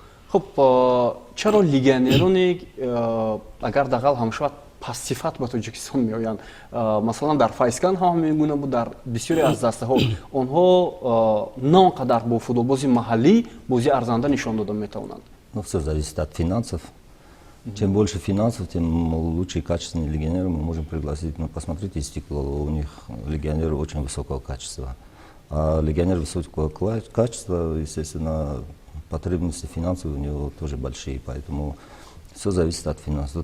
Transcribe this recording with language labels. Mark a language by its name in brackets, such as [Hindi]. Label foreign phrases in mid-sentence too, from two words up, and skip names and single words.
[Tajik] Хуб, чаро легионероне агар дағал ҳам шавад пассифат ба Тоҷикистон меоянд? Масалан дар Файскан ҳам ҳамин гуна буд, дар бисёре аз дастаҳо онҳо на он қадар бо футболбози маҳаллӣ бозии арзанда нишон дода метавонанд. [Russian] Ну, все зависит от финансов. Чем больше финансов, тем лучше и качественные легионеры мы можем пригласить. Ну, посмотрите, Стекло, у них легионеры очень высокого качества. А легионер высокого качества, естественно, потребности финансовые у него тоже большие, поэтому все зависит от финансов.